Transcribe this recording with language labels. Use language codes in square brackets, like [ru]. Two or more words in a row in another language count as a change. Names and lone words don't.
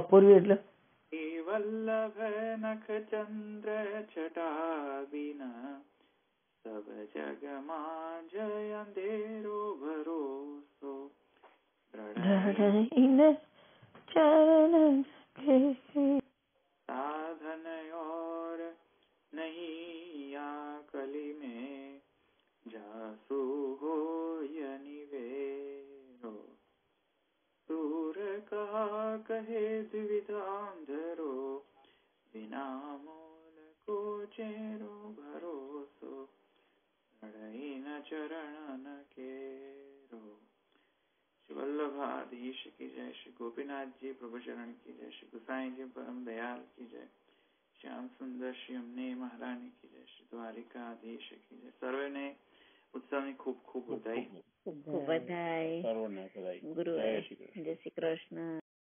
[gu] પૂર્વી એટલે [bra] वल्लभ नख चंद्र छटा बिन सब जगमां जय अंधेरो भरोसो. दृढ़हीन चरण साधन और नहीं या कली में जासु हो निवेरो सूर कहा कहे द्विविधांधरो बिना मूल को चेरो भरोસો. नडहीन चरण केरो. [hi] श्री वल्लभाधीश की जय, श्री गोपीनाथ जी प्रभु चरण की जय, श्री गुसाई जी परम दयाल की जय, श्याम सुंदर श्री अम्ने महारानी की जय, श्री द्वारिकाधीश की जय. [gu] સર્વેને ઉત્સવની ખૂબ ખૂબ બધાઈ. બધાઈ. ગુરુ જય શ્રી કૃષ્ણ.